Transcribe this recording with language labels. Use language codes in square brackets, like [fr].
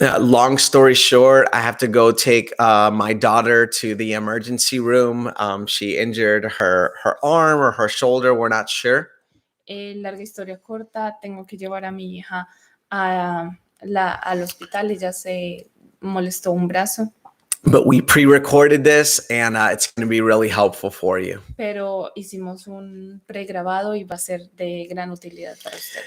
[en] Long story short, I have to go take my daughter to the emergency room. She injured her arm or her shoulder. We're not sure. [es] Larga historia corta, tengo que llevar a mi hija al hospital. Ella se molestó un brazo. [en] But we pre-recorded this and it's going to be really helpful for you. [es] Pero hicimos un pregrabado y va a ser de gran utilidad para usted.